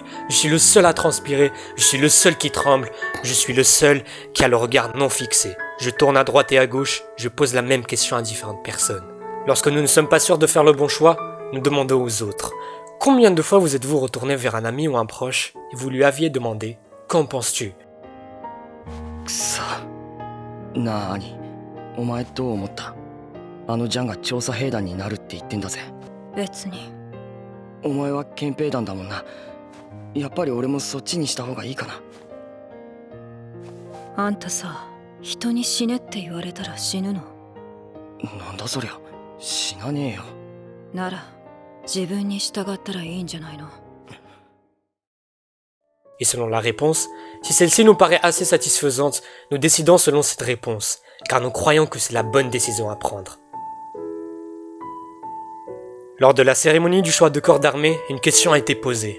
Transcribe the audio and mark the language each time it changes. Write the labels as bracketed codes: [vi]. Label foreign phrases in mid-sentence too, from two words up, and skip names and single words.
[fr] Je suis le seul à transpirer, je suis le seul qui tremble, je suis le seul qui a le regard non fixé. Je tourne à droite et à gauche, je pose la même question à différentes personnes. Lorsque nous ne sommes pas sûrs de faire le bon choix, nous demandons aux autres. Combien de fois vous êtes-vous retourné vers un ami ou un proche et vous lui aviez demandé « Qu'en penses-tu » [ja] くそ。なあ兄、お前どう思った？あのジャンが調査兵団になるって言ってんだぜ。別に。お前は憲兵団だもんな。やっぱり俺もそっちにした方がいいかな。あんたさ、人に死ねって言われたら死ぬの？なんだそりゃ、死なねえよ。なら、自分に従ったらいいんじゃないの [fr] Et selon la réponse, si celle-ci nous paraît assez satisfaisante, nous décidons selon cette réponse, car nous croyons que c'est la bonne décision à prendre. Lors de la cérémonie du choix de corps d'armée, une question a été posée.